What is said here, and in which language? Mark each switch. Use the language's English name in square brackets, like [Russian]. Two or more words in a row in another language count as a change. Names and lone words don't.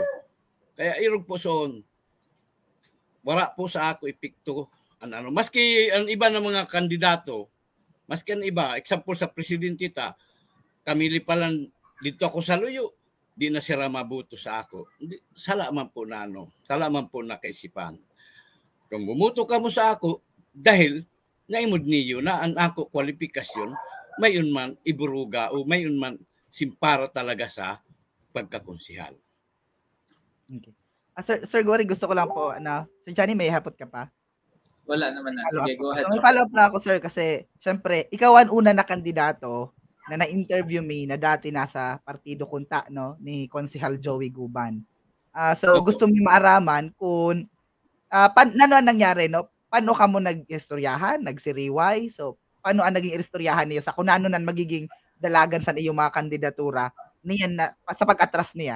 [Bikol] Kaya irog po soon wala po sa ako epekto maski ang iba ng mga kandidato, maski ang iba, example sa presidente Kamili pa lang dito ako sa luyo, di na sila mabuto sa ako. Sala man po na sala man po na kaisipan. Kung bumuto ka mo sa ako, dahil naimod niyo na ang ako kwalifikasyon, mayon man iburuga o mayon man simpara talaga sa pagkakonsihal. Okay. Sir Gory, gusto ko lang po, Sir Johnny, may hapot ka pa? Wala naman na. Sige, [English] go ahead. [Bikol] May follow up na ako, sir, kasi syempre, ikaw ang una na kandidato na na-interview me na dati nasa Partido Kunta, no, ni Konsehal Joey Guban. So, gusto mo maaraman kung ano ang nangyari, no? Paano ka mo nag-istoryahan, nagsiriway? So, paano ang naging istoryahan niyo sa kung ano nan magiging dalagan sa iyong mga kandidatura niyan na sa pag-atras niya?